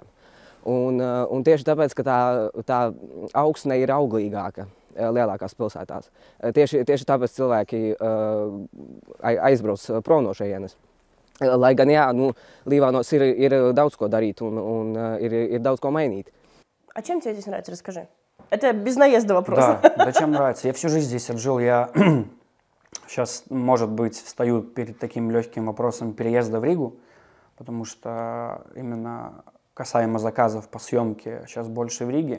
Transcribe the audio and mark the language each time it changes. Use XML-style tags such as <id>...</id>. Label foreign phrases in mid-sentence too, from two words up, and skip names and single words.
<lv>Un tieši tāpēc, ka tā augsne ir auglīgāka lielākās pilsētās. Tieši tāpēc cilvēki aizbrauc prom no šejienes. Lai gan, Līvānos ir daudz ko darīt un ir daudz ko mainīt.</lv> <ru>А чем тебе здесь нравится? Расскажи. Это без наезда вопрос. Да, чем нравится? Я всю жизнь здесь отжил. Я сейчас, может быть, встаю перед таким легким вопросом переезда в Ригу, потому что именно касаемо заказов по съемке сейчас больше в Риге.</ru>